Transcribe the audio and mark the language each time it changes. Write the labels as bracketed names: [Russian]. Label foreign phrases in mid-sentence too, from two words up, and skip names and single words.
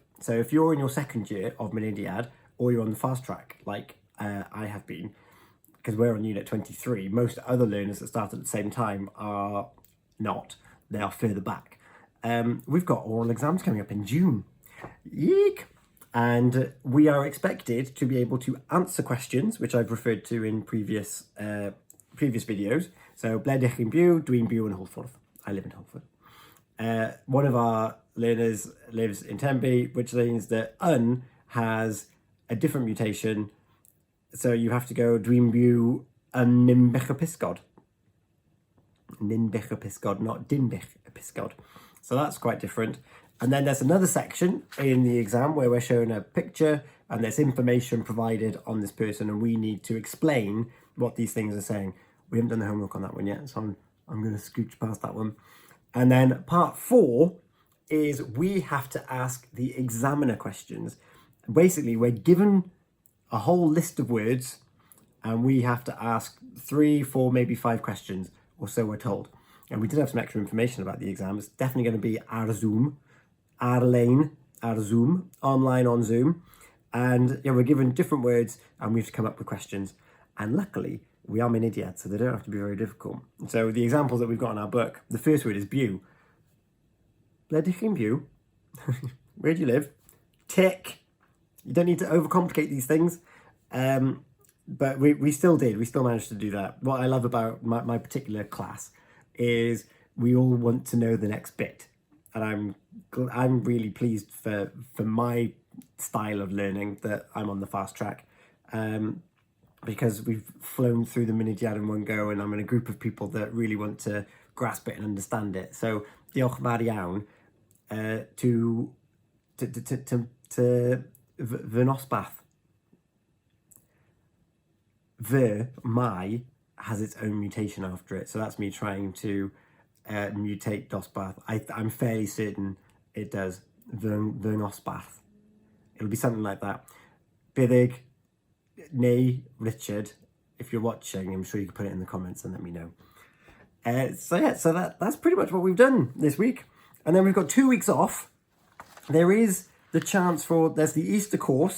[English] So if you're in your second year of Mynediad, or you're on the fast track, like I have been, because we're on unit 23, most other learners that start at the same time are not. They are further back. We've got oral exams coming up in June. Yeek! And we are expected to be able to answer questions, which I've referred to in previous videos. So, [Welsh] ble dych chi'n byw? Dwi'n byw in Holford. [English] I live in Holford. One of our learners lives in Tenby, which means that un has a different mutation. So you have to go [Welsh] dwi'n byw yn Ninbych y Pysgod. [English] Ninbych y Pysgod, not Dinbych y Pysgod. So that's quite different. And then there's another section in the exam where we're shown a picture and there's information provided on this person and we need to explain what these things are saying. We haven't done the homework on that one yet, so I'm going to scooch past that one. And then part 4 is we have to ask the examiner questions. Basically, we're given a whole list of words and we have to ask 3, 4, maybe 5 questions, or so we're told. And we did have some extra information about the exam. It's definitely going to be [Welsh] ar Zoom, ar-lein, ar Zoom, [English] online on Zoom. And yeah, we're given different words and we have to come up with questions. And luckily, we are Mynediad, so they don't have to be very difficult. So the examples that we've got in our book, the first word is byw. [Welsh] Ble dych chi'n byw? [English] Where do you live? Tick. You don't need to overcomplicate these things. But we still did. We still managed to do that. What I love about my particular class is we all want to know the next bit. And I'm really pleased for my style of learning that I'm on the fast track. Because we've flown through the Mynediad in one go and I'm in a group of people that really want to grasp it and understand it. [Welsh] So diolch fawr iawn to fy nosbarth. [English] My has its own mutation after it. So that's me trying to mutate dosbarth. I'm fairly certain it does. [Welsh] Fy nosbarth. [English] It'll be something like that. Byddeg, nay, Richard, if you're watching, I'm sure you can put it in the comments and let me know. So that's pretty much what we've done this week. And then we've got 2 weeks off. There is the chance there's the Easter course.